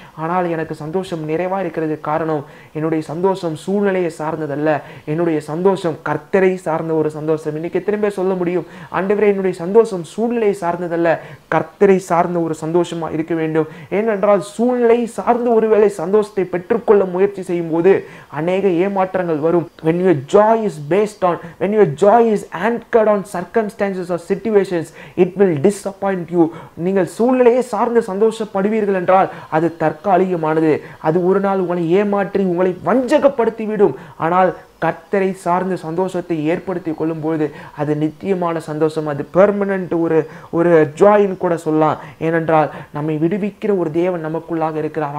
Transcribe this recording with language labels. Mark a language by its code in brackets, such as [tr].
[ta] ஆனால் எனக்கு சந்தோஷம் நிறைவா இருக்கிறது. காரணம், என்னுடைய சந்தோஷம் சூழ்நிலையை சார்ந்ததல்ல, என்னுடைய சந்தோஷம் கர்த்தரை சார்ந்த ஒரு சந்தோஷம். இன்னைக்கு எத்தனை பேர் சொல்ல முடியும், ஆண்டவரே என்னுடைய சந்தோஷம் சூழ்நிலையை சார்ந்ததல்ல, கர்த்தரை சார்ந்த ஒரு சந்தோஷமா இருக்க வேண்டும். ஏனென்றால் சூழ்நிலை சார்ந்து ஒருவேளை சந்தோஷத்தை பெற்றுக்கொள்ள முயற்சி செய்யும் போது அநேக ஏமாற்றங்கள் வரும். [en] when your joy is based on, when your joy is anchored on circumstances or situations, it will disappoint you. [ta] நீங்கள் சூழ்நிலையை சார்ந்து சந்தோஷப்படுவீர்கள் என்றால் அது தற்காலிகமானது. அது ஒரு நாள் உங்களை ஏமாற்றி உங்களை வஞ்சகப்படுத்திவிடும். ஆனால் கர்த்தரை சார்ந்த சந்தோஷத்தை ஏற்படுத்தி கொள்ளும்போது அது நித்தியமான சந்தோஷம். அது பெர்மனன்ட் ஒரு ஜாயின்னு கூட சொல்லலாம். ஏனென்றால் நம்மை விடுவிக்கிற ஒரு தேவன் நமக்குள்ளாக இருக்கிறார்.